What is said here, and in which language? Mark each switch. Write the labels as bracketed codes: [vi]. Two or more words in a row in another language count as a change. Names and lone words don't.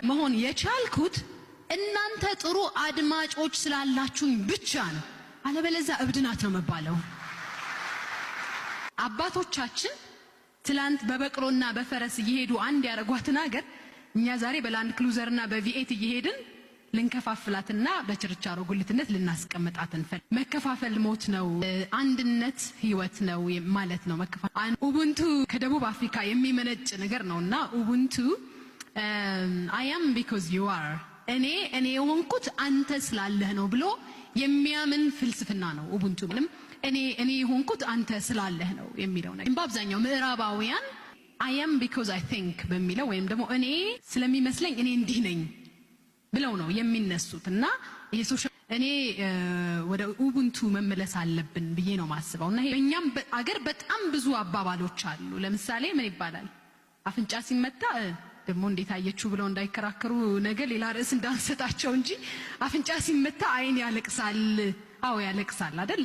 [am] መሆን የቻልኩት እናንተ ጥሩ አድማጮች ስላላችሁኝ ብቻ ነው። አለበለዚያ እብድናት ነው መባለው። አባቶቻችን ትላንት በበቅሎና በፈረስ እየሄዱ አንድ ያረጓትን ሀገር እኛ ዛሬ በላንድ ክሉዘርና በቪኤት እየሄድን ልንከፋፍላትና በችርቻሮ ጉልትነት ልናስቀምጣት እንፈል። መከፋፈል ሞት ነው፣ አንድነት ህይወት ነው ማለት ነው። መከፋፈል ኡቡንቱ ከደቡብ አፍሪካ የሚመነጭ ነገር ነውና ኡቡንቱ [en] I am because you are [am] እኔ የሆንኩት አንተ ስላለህ ነው ብሎ የሚያምን ፍልስፍና ነው ኡቡንቱ። ምንም እኔ የሆንኩት አንተ ስላለህ ነው የሚለው ነገር በአብዛኛው ምዕራባውያን [en] I am because I think [am] በሚለው ወይም ደግሞ እኔ ስለሚመስለኝ እኔ እንዲህ ነኝ ብለው ነው የሚነሱትና ይሄ ሶሻል እኔ ወደ ኡቡንቱ መመለስ አለብን ብዬ ነው ማስበውና በእኛም አገር በጣም ብዙ አባባሎች አሉ። ለምሳሌ ምን ይባላል? አፍንጫ ሲመታ ደግሞ እንዴት አየችሁ ብለው እንዳይከራከሩ ነገ ሌላ ርዕስ እንዳንሰጣቸው እንጂ አፍንጫ ሲመታ አይን ያለቅሳል። አዎ ያለቅሳል አይደል?